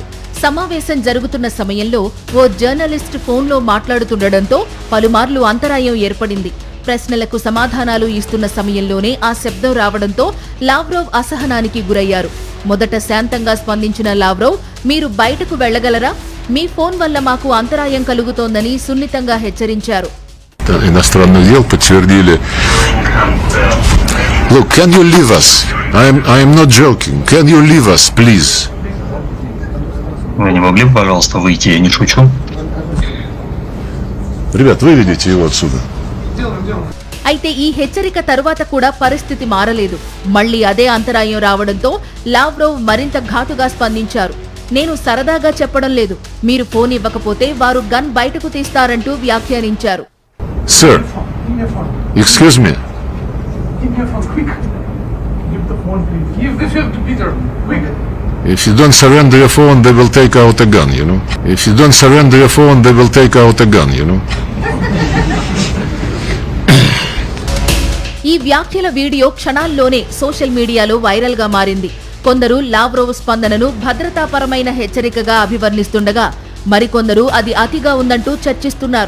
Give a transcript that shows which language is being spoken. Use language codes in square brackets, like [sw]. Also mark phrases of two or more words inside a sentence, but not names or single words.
[te] సమావేశం జరుగుతున్న సమయంలో ఓ జర్నలిస్ట్ ఫోన్లో మాట్లాడుతుండటంతో పలుమార్లు అంతరాయం ఏర్పడింది. ప్రశ్నలకు సమాధానాలు ఇస్తున్న సమయంలోనే ఆ శబ్దం రావడంతో లావ్రోవ్ అసహనానికి గురయ్యారు. మొదట శాంతంగా స్పందించిన లావ్రోవ్, మీరు బయటకు వెళ్లగలరా? మీ ఫోన్ వల్ల మాకు అంతరాయం కలుగుతోందని సున్నితంగా హెచ్చరించారు. [ru] Иностранных дел подтвердили. [en] Look, can you leave us? I am not joking. Can you leave us, please? [ru] Вы не могли бы, пожалуйста, выйти? Я не шучу. Ребят, выведите его отсюда. [te] అయితే ఈ హెచ్చరిక తరువాత కూడా పరిస్థితి మారలేదు. మళ్లీ అదే అంతరాయం రావడంతో లావ్రోవ్ మరింత ఘాటుగా స్పందించారు. నేను సరదాగా చెప్పడం లేదు. మీరు ఫోన్ ఇవ్వకపోతే వారు గన్ బయటకు తీస్తారంటూ వ్యాఖ్యానించారు. [en] Sir, excuse me. Give me a phone, quick. Give the phone, please. Give it to Peter, quick. If you don't surrender your phone, they will take out a gun, you know. If you don't surrender your phone, they will take out a gun, you know. [te] ఈ వ్యాఖ్యల వీడియో క్షణాల్లోనే [en] social mediaలో viral [te] గా మారింది. కొందరు లావ్రోవ్ స్పందనను భద్రతాపరమైన హెచ్చరికగా అభివర్ణిస్తుండగా మరికొందరు అది అతిగా ఉందంటూ చర్చిస్తున్నారు.